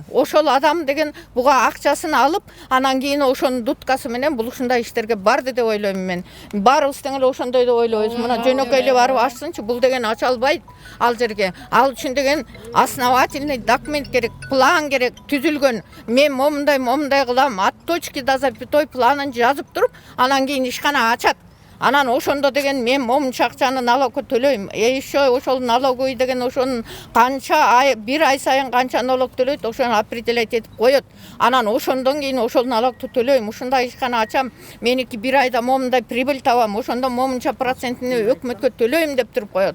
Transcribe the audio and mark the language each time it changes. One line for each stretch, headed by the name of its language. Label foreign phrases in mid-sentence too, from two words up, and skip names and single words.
Kyrgyz: Ошол адам деген буга акчасын алып, анан кийин ошонун дуткасы менен бул ушундай иштерге барды деп ойлойм мен. Баарыбыз тең эле ошондой деп ойлойбуз. Мына жөнөкөй эле барып ачсынчы, бул деген ача албайт ал жерге. Ал үчүн деген
Russian: основательный документ
Kyrgyz: керек, план керек, түзүлгөн. Мен момундай кылам,
Russian: от точки до запятой
Kyrgyz: планын жазып туруп, анан кийин ишкана ачат. Анан ошондо деген мен момунча акчаны налогко төлөйм. Еще ошол налоговый деген ошонун канча бир ай сайын канча налог төлөйт, ошону определять этип коёт. Анан ошондон кийин ошол налогду төлөйм. Ушундай ишкана ачам, меники бир айда момундай прибыль табам, ошондо момунча процентini өкмөткө төлөйм деп туруп коёт.